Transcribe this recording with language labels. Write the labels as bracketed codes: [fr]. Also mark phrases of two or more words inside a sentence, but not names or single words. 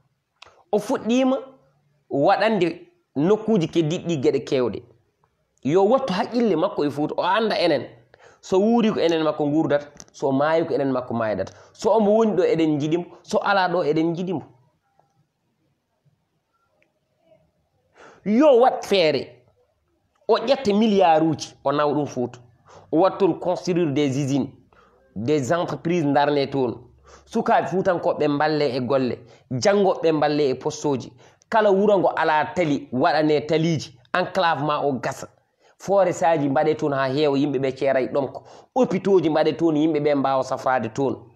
[fr] Mais actuellement [ff] o fuɗɗima waɗande nokkuji keddiɗɗi geɗe kewɗe yo wattu haqqille makko e Fouta o anda enen so wuuri ko enen makko gurdata so maayi ko enen makko maydata so omo woni ɗo eɗen jiɗimo so ala ɗo eɗen jiɗimo yo wat feere o ƴetta milliard uji o nawa ɗum Fouta o wat toon [fr] construire des usines des entreprises [ff] darne toon sukaɓe Fuutankoɓe balle e golle janggoɓe balle e postoji kala wuro ngo ala tali waɗane taliji enclavement o gasa forêt saji mbaɗe toon ha heewa yimɓeɓe ceeray ɗomko hôpitaux ji mbaɗe toon yimɓeɓe mbawa safrade toon